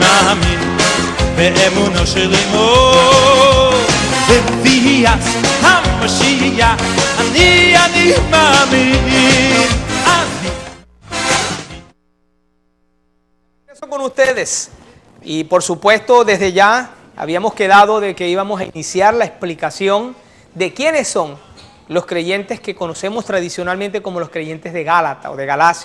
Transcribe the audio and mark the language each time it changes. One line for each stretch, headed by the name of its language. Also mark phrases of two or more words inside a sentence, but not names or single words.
Hebrew: מאמין באמונו של אמו בביאת המשיח אני מאמין.
Spanish: Eso con ustedes y por supuesto desde ya habíamos quedado de que íbamos a iniciar la explicación de quiénes son los creyentes que conocemos tradicionalmente como los creyentes de Gálata o de Galacia.